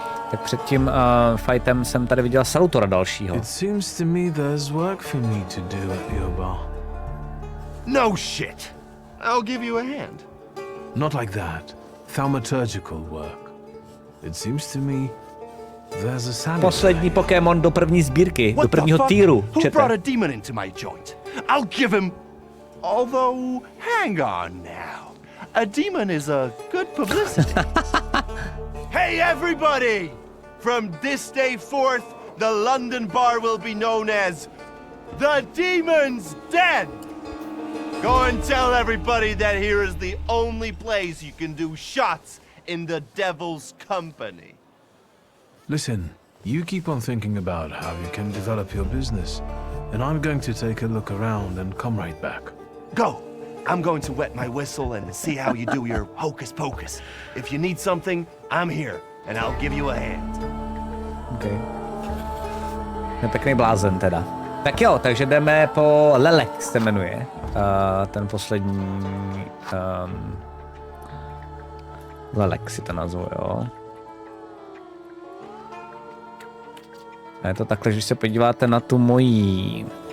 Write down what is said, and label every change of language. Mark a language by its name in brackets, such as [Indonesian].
[Czech] Tak před tím fightem jsem tady viděl Salutora dalšího. [English] It seems to me there's work for me to do at your bar. No shit. I'll give you a hand. Not like that. Thaumaturgical work. It seems to me there's a salad. [Czech] Poslední Pokémon do první sbírky, do prvního týru. [English] Who brought a demon into my joint? I'll give him... Although, hang on now. A demon is a good publicity. Hey everybody! From this day forth, the London bar will be known as The Demon's Den! Go and tell everybody that here is the only place you can do shots in the devil's company. Listen, you keep on thinking about how you can develop your business, and I'm going to take a look around and come right back. Go! I'm going to wet my whistle and see how you do your hocus pocus. If you need something, I'm here, and I'll give you a hand. [Czech] Okay. Je pěkný blázen teda. Tak jo, takže jdeme po Lelek, se jmenuje. Ten poslední Lelek si to nazvu, jo. A je to takhle, že když se podíváte na tu mojí...